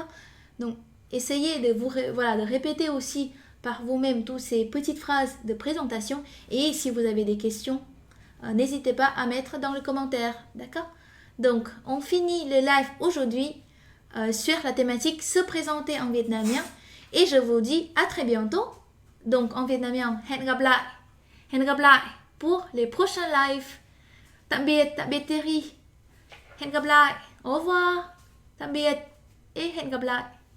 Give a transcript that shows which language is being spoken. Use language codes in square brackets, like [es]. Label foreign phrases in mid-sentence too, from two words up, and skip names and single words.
[fr] Donc essayez de de répéter aussi par vous-même toutes ces petites phrases de présentation, et si vous avez des questions, n'hésitez pas à mettre dans le commentaire, d'accord? Donc on finit le live aujourd'hui sur la thématique se présenter en vietnamien, et je vous dis à très bientôt. Donc en vietnamien, [vi] hẹn gặp lại [fr] pour les prochains lives. [vi] Tạm biệt Terry. Hẹn gặp lại. [fr] Au revoir. [vi] Tạm biệt et hẹn gặp lại.